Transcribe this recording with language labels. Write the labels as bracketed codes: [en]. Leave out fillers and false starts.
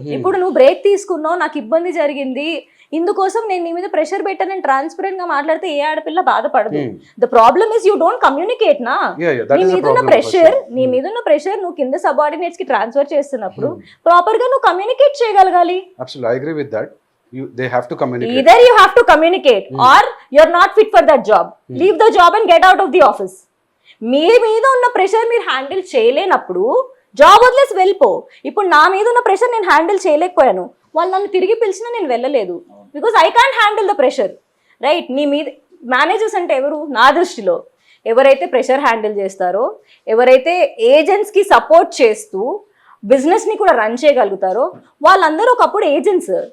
[te] ఇప్పుడు నువ్వు బ్రేక్ తీసుకున్నావు, నాకు ఇబ్బంది జరిగింది, ఇందుకోసం నేను నీ మీద ప్రెషర్ పెట్టానని ట్రాన్స్పరెంట్ గా మాట్లాడితే ఏ ఆడపిల్ల బాధపడదు. [en] The problem is you don't communicate నా. [te] నీ మీద ఉన్న ప్రెషర్ నువ్వు కింద సబార్డినేట్స్ కి ట్రాన్స్ఫర్ చేస్తున్నప్పుడు ప్రాపర్ గా నువ్వు కమ్యూనికేట్ చేయగలగాలి. [en] Absolutely, I agree with that. They have to communicate. Either you have to communicate or you're not fit for that job. Leave the job and get out of the office. [te] మీ మీద ఉన్న pressure మీరు handle చేయలేనప్పుడు job వదిలేసి వెళ్ళిపో. ఇప్పుడు నా మీద ఉన్న ప్రెషర్ నేను హ్యాండిల్ చేయలేకపోయాను, వాళ్ళు నన్ను తిరిగి పిలిచినా నేను వెళ్ళలేదు, [en] Because I can't handle the pressure, right? [te] నీ మీద మేనేజర్స్ అంటే ఎవరు? నా దృష్టిలో ఎవరైతే ప్రెషర్ హ్యాండిల్ చేస్తారో, ఎవరైతే ఏజెంట్స్ కి సపోర్ట్ చేస్తూ బిజినెస్ ని కూడా రన్ చేయగలుగుతారో వాళ్ళందరూ ఒకప్పుడు ఏజెంట్స్.